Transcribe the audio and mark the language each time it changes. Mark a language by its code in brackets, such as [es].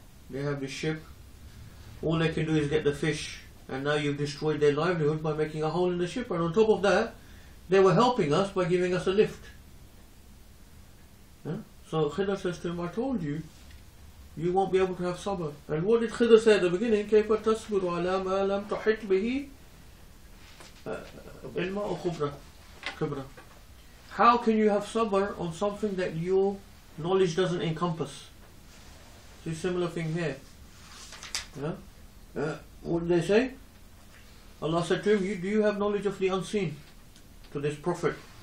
[en] They have this ship, all they can do is get the fish, and now you've destroyed their livelihood by making a hole in the ship. And on top of that, they were helping us by giving us a lift. So Khidr says to him, I told you, you won't be able to have sabr. And what did Khidr say at the beginning? [ar] كيف تصبر على ما لم تحط به علما أو خبرة. [en] How can you have sabr on something that your knowledge doesn't encompass? It's a similar thing here. What did they say? Allah said to him, do you have knowledge of the unseen? To this prophet.